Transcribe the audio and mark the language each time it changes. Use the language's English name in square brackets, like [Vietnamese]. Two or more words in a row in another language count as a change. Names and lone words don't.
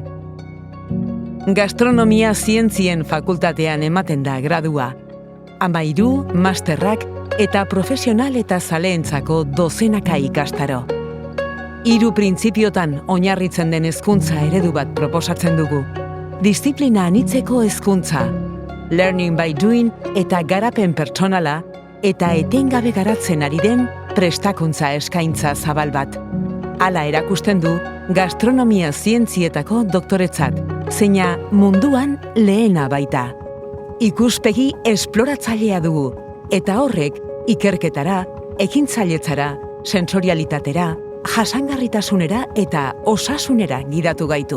[Basque] Gastronomia zientzien fakultatean ematen da gradua. 13 masterrak eta profesional eta zaleentzako dozenaka ikastaro. 3 printzipiotan oinarritzen den hezkuntza eredu bat proposatzen dugu. Diziplina anitzeko hezkuntza, [English] learning by doing [Basque] eta garapen pertsonala eta etengabe garatzen ari den prestakuntza eskaintza zabal bat. Hala erakusten du gastronomia zientzietako doktoretzat, zeina munduan lehena baita. Ikuspegi esploratzailea dugu, eta horrek ikerketara, ekintzailetzara, sensorialitatera, jasangarritasunera eta osasunera gidatu gaitu.